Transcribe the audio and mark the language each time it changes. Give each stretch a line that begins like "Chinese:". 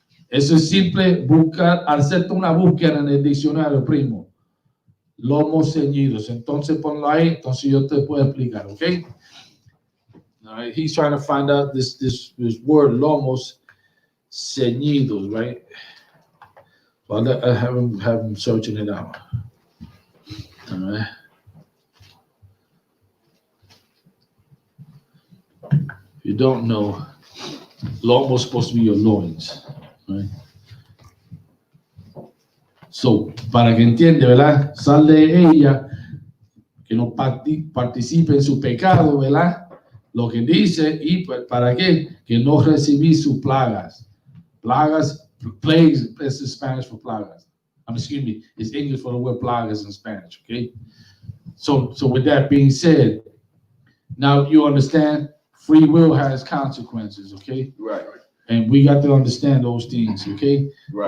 Spanish: Eso es simple buscar, hacerte una búsqueda en el diccionario, primo. Lomos ceñidos. Entonces ponlo ahí, entonces yo te puedo explicar, ¿ok?
English: All right, he's trying to find out this word lomos ceñidos, right? Well, I have him searching it out. All right. If you don't know, lomo is supposed to be your loins, right?
Spanish: So, para que entiende, ¿verdad? Sal de ella, que no participe en su pecado, ¿verdad? Lo que dice, y para qué, que no recibí sus plagas.
English: Plagas, plagues is Spanish for plagas. Excuse me, it's English for the word plagas in Spanish, okay? So with that being said, now you understand free will has consequences, okay? Right. And we got to understand those things, okay? Right.